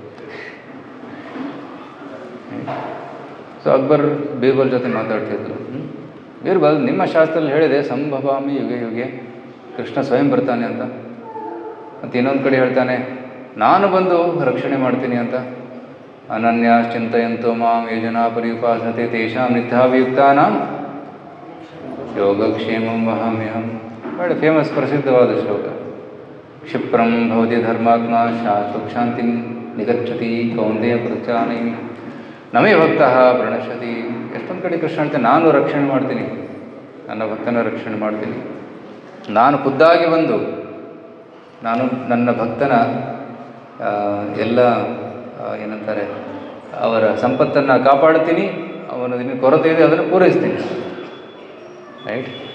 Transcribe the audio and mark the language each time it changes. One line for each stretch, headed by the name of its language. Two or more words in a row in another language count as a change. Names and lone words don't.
Kannada: ಸೊ ಅಕ್ಬರ್ ಬೀರ್ಬಲ್ ಜೊತೆ ಮಾತಾಡ್ತಿದ್ರು. ಬೀರ್ಬಲ್, ನಿಮ್ಮ ಶಾಸ್ತ್ರದಲ್ಲಿ ಹೇಳಿದೆ
Sanskrit: ಸಂಭವಾಮಿ ಯುಗೆ ಯುಗೆ,
Kannada: ಕೃಷ್ಣ ಸ್ವಯಂ ಬರ್ತಾನೆ ಅಂತ. ಮತ್ತು ಇನ್ನೊಂದು ಕಡೆ ಹೇಳ್ತಾನೆ, ನಾನು ಬಂದು ರಕ್ಷಣೆ ಮಾಡ್ತೀನಿ ಅಂತ.
Sanskrit: ಅನನ್ಯ ಚಿಂತೆಯಂತೋ ಮಾಂ ಯೇ ಜನಾ ಪರಿಉಪಾಸತೆ ತೇಷಾಂ ನಿತ್ಯಾಭಿಯುಕ್ತಾನಾಂ ಯೋಗಕ್ಷೇಮಂ ವಹಾಮ್ಯಹಂ.
Kannada: ಒಳ್ಳೆ ಫೇಮಸ್ ಪ್ರಸಿದ್ಧವಾದ ಶ್ಲೋಕ.
Sanskrit: ಕ್ಷಿಪ್ರಂ ಭವತಿ ಧರ್ಮಾತ್ಮ ಶಾಶ್ವತ ಶಾಂತಿಂ ನಿಗಚ್ಚತಿ ಕೌಂತೆಯ ಪ್ರಚಾನೈಮಿ ನಮೇ ಭಕ್ತಃ ಪ್ರಣಶ್ಯತಿ.
Kannada: ಎಷ್ಟೊಂದು ಕಡೆ ಕೃಷ್ಣ ಹೇಳ್ತಾನೆ, ನಾನು ರಕ್ಷಣೆ ಮಾಡ್ತೀನಿ, ನನ್ನ ಭಕ್ತನ ರಕ್ಷಣೆ ಮಾಡ್ತೀನಿ. ನಾನು ಖುದ್ದಾಗಿ ಬಂದು ನಾನು ನನ್ನ ಭಕ್ತನ ಎಲ್ಲ ಏನಂತಾರೆ ಅವರ ಸಂಪತ್ತನ್ನು ಕಾಪಾಡ್ತೀನಿ, ಅವನ ಕೊರತೆ ಇದೆ ಅದನ್ನು ಪೂರೈಸ್ತೀನಿ, ರೈಟ್.